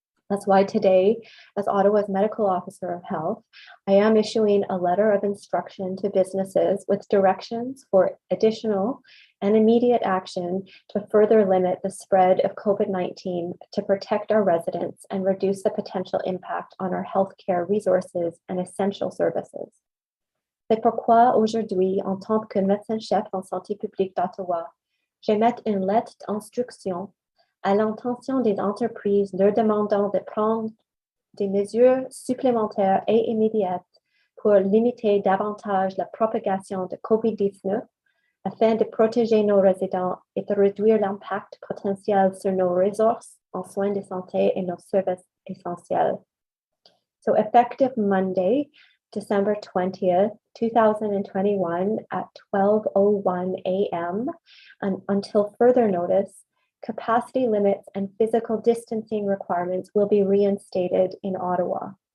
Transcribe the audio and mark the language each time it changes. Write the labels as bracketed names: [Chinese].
[English] That's why today, as Ottawa's Medical Officer of Health, I am issuing a letter of instruction to businesses with directions for additional and immediate action to further limit the spread of COVID-19 to protect our residents and reduce the potential impact on our healthcare resources and essential services. [French] C'est pourquoi aujourd'hui, en tant que médecin-chef en santé publique d'Ottawa, j'émets une lettre d'instruction à l'intention des entreprises leur demandant de prendre des mesures supplémentaires et immédiates pour limiter davantage la propagation de COVID-19 afin de protéger nos résidents et de réduire l'impact potentiel sur nos ressources en soins de santé et nos services essentiels. [English] So effective Monday, December 20th, 2021 at 12:01 a.m. and until further notice, capacity limits and physical distancing requirements will be reinstated in Ottawa.